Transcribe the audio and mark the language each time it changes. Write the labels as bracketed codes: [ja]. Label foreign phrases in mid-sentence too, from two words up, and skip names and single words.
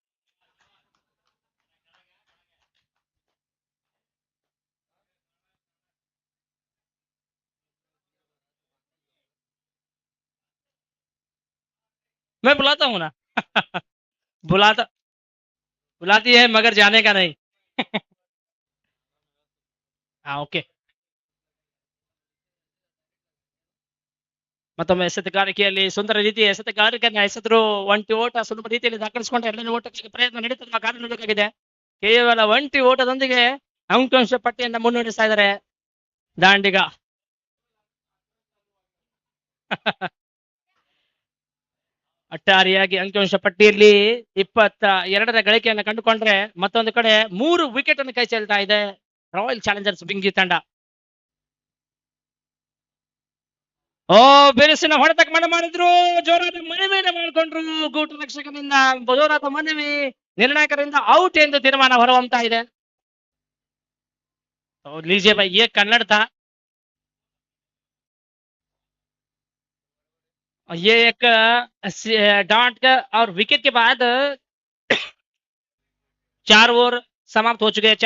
[hi] मैं बुलाता हूँ ना। बुलाता बुलाती है मगर जाने का नहीं। हाँ, ओके। [kn] ಮತ್ತೊಮ್ಮೆ ಎಸೆತಗಾರಿಕೆಯಲ್ಲಿ ಸುಂದರ ರೀತಿಯ ಎಸೆತಗಾರಿಕೆಯನ್ನು ಎಸೆದರು. ಒಂಟಿ ಓಟ ಸುಲಭ ರೀತಿಯಲ್ಲಿ ದಾಖಲಿಸಿಕೊಂಡು ಎರಡನೇ ಓಟಕ್ಕೆ ಪ್ರಯತ್ನ ನಡೀತದೆ ಕಾದು ನೋಡಬೇಕಾಗಿದೆ. ಕೇವಲ ಒಂಟಿ ಓಟದೊಂದಿಗೆ ಅಂಕಿಅಂಶ ಪಟ್ಟಿಯನ್ನು ಮುನ್ನಡೆಸ್ತಾ ಇದ್ದಾರೆ ದಾಂಡಿಗ. ಒಟ್ಟಾರೆಯಾಗಿ ಅಂಕಿಅಂಶ ಪಟ್ಟಿಯಲ್ಲಿ 22ರ ಗಳಿಕೆಯನ್ನು ಕಂಡುಕೊಂಡ್ರೆ ಮತ್ತೊಂದು ಕಡೆ 3 ವಿಕೆಟ್ ಅನ್ನು ಕೈ ಚೆಲ್ತಾ ಇದೆ ರಾಯಲ್ ಚಾಲೆಂಜರ್ಸ್ ಬಿಂಗಿ ತಂಡ. ಬಿರುಸಿನ ಹೊಡೆತಕ್ಕೆ ಮನ ಮಾಡಿದ್ರು, ಜೋರಾದ ಮನವಿಯನ್ನು ಮಾಡಿಕೊಂಡ್ರು ಗೂಟು ರಕ್ಷಕನಿಂದ. ಜೋರಾದ ಮನವಿ ನಿರ್ಣಾಯಕರಿಂದ ಔಟ್ ಎಂದು ತೀರ್ಮಾನ ಹೊರಹೊಮ್ತಾ ಇದೆ. [hi] लीजिए भाई, ये कन्नड़ था. ये एक डॉट का और विकेट के बाद 4 ओवर समाप्त हो चुके हैं.